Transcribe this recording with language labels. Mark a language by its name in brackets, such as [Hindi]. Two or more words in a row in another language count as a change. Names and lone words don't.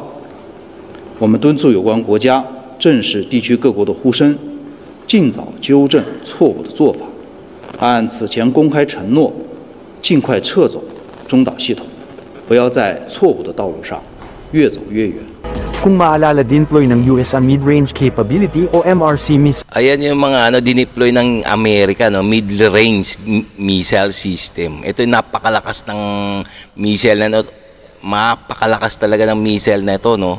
[Chinese] 我们敦促有关国家正视地区各国的呼声，尽早纠正错误的做法，按此前公开承诺，尽快撤走中导系统，不要在错误的道路上越走越远。 [Filipino] Kung maalala, dinploy ng US ang Mid-Range Capability o MRC missile. Ayan yung mga dineploy ng Amerika, no, [English] mid-range missile system. [Filipino] Ito yung napakalakas ng missile na mapakalakas talaga ng missile na ito, no.